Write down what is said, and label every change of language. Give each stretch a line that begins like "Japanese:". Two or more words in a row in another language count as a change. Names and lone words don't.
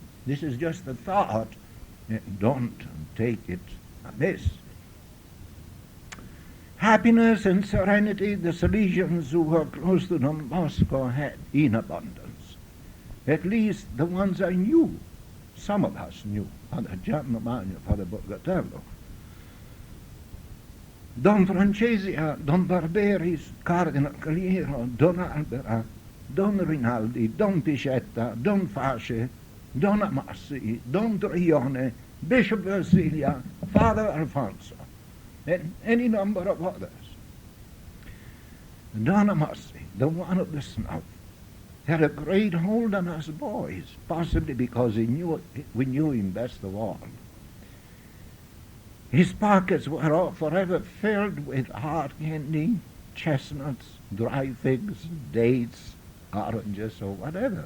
English: This is just a thought. Don't take it amiss. Happiness and serenity the Salesians who were close to Don Bosco had in abundance. At least the ones I knew. Some of us knew. Father Gianni Magno, Father Borgatello. Don Francesio, Don Barberis, Cardinal Caliero, Don Albera, Don Rinaldi, Don Piscetta, Don Fasce, Don Amassi, Don Trione, Bishop Versilia, Father Alfonso, and any number of others. Don Amassi, the one of the snuff, had a great hold on us boys, possibly because we knew him best of all. His pockets were all forever filled with hard candy, chestnuts, dry figs, dates, oranges, or whatever.